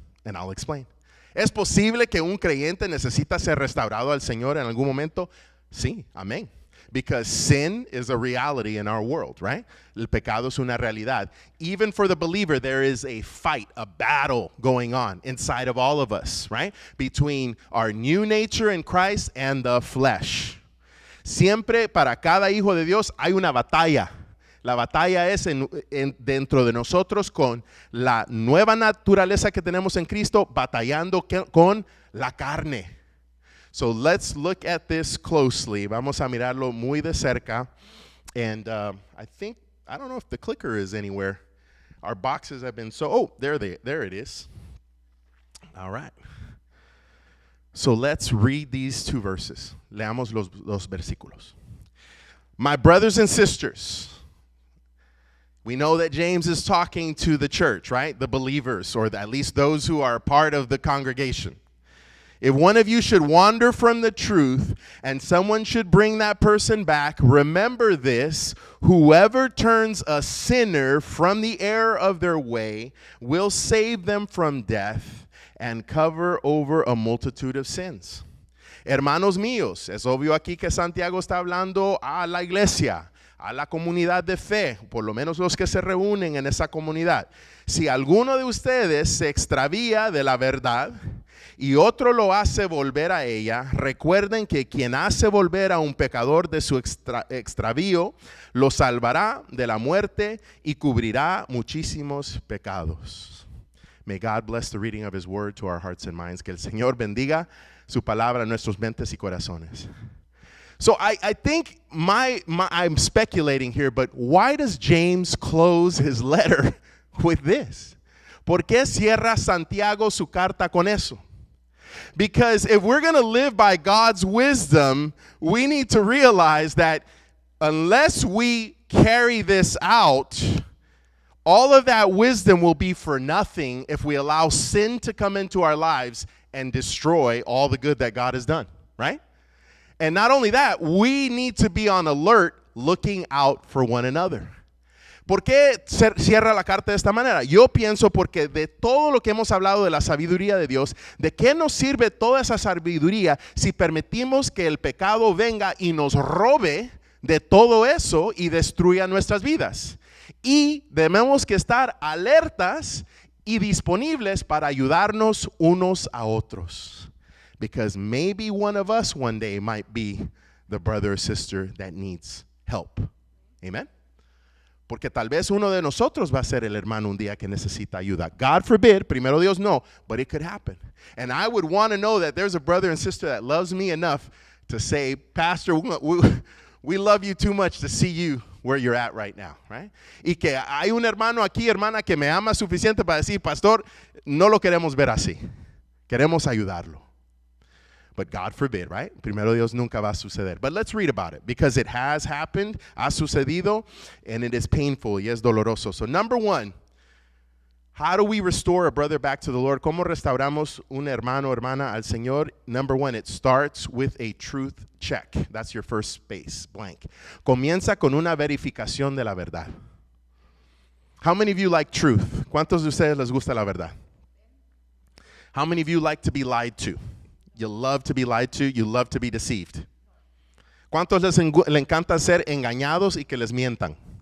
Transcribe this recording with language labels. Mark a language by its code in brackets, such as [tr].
[en] And I'll explain. [es] ¿Es posible que un creyente necesita ser restaurado al Señor en algún momento? Sí, amén. [en] Because sin is a reality in our world, right? [es] El pecado es una realidad. [en] Even for the believer, there is a fight, a battle going on inside of all of us, right? Between our new nature in Christ and the flesh. [es] Siempre para cada hijo de Dios hay una batalla. La batalla es dentro de nosotros con la nueva naturaleza que tenemos en Cristo, batallando con la carne. [en] So let's look at this closely. [es] Vamos a mirarlo muy de cerca. [en] And I don't know if the clicker is anywhere. Our boxes have been there it is. All right. So let's read these two verses. [es] Leamos los versículos. [en] My brothers and sisters, we know that James is talking to the church, right? The believers, or at least those who are part of the congregation. If one of you should wander from the truth and someone should bring that person back, remember this: whoever turns a sinner from the error of their way will save them from death and cover over a multitude of sins. [es] Hermanos míos, es obvio aquí que Santiago está hablando a la iglesia, a la comunidad de fe, por lo menos los que se reúnen en esa comunidad. Si alguno de ustedes se extravía de la verdad y otro lo hace volver a ella, recuerden que quien hace volver a un pecador de su extravío, lo salvará de la muerte y cubrirá muchísimos pecados. [en] May God bless the reading of His word to our hearts and minds. [es] Que el Señor bendiga su palabra en nuestros mentes y corazones. [en] So I think I'm speculating here, but why does James close his letter with this? [es] ¿Por qué cierra Santiago su carta con eso? [en] Because if we're going to live by God's wisdom, we need to realize that unless we carry this out, all of that wisdom will be for nothing if we allow sin to come into our lives and destroy all the good that God has done, right? And not only that, we need to be on alert looking out for one another. [es] ¿Por qué cierra la carta de esta manera? Yo pienso porque de todo lo que hemos hablado de la sabiduría de Dios, ¿de qué nos sirve toda esa sabiduría si permitimos que el pecado venga y nos robe de todo eso y destruya nuestras vidas? Y debemos que estar alertas y disponibles para ayudarnos unos a otros. [en] Because maybe one of us one day might be the brother or sister that needs help. Amen? [es] Porque tal vez uno de nosotros va a ser el hermano un día que necesita ayuda. [en] God forbid, [es] primero Dios no, [en] but it could happen. And I would want to know that there's a brother and sister that loves me enough to say, Pastor, we love you too much to see you where you're at right now, right? [es] Y que hay un hermano aquí, hermana, que me ama suficiente para decir, Pastor, no lo queremos ver así. Queremos ayudarlo. [en] But God forbid, right? [es] Primero Dios nunca va a suceder. [en] But let's read about it because it has happened, [es] ha sucedido, [en] and it is painful [es] y es doloroso. [en] So number one, how do we restore a brother back to the Lord? [es] ¿Cómo restauramos un hermano o hermana al Señor? [en] Number one, it starts with a truth check. That's your first space, blank. [es] Comienza con una verificación de la verdad. [en] How many of you like truth? [es] ¿Cuántos de ustedes les gusta la verdad? [en] How many of you like to be lied to? You love to be lied to. You love to be deceived. [es] ¿Cuántos les encanta ser engañados y que les mientan?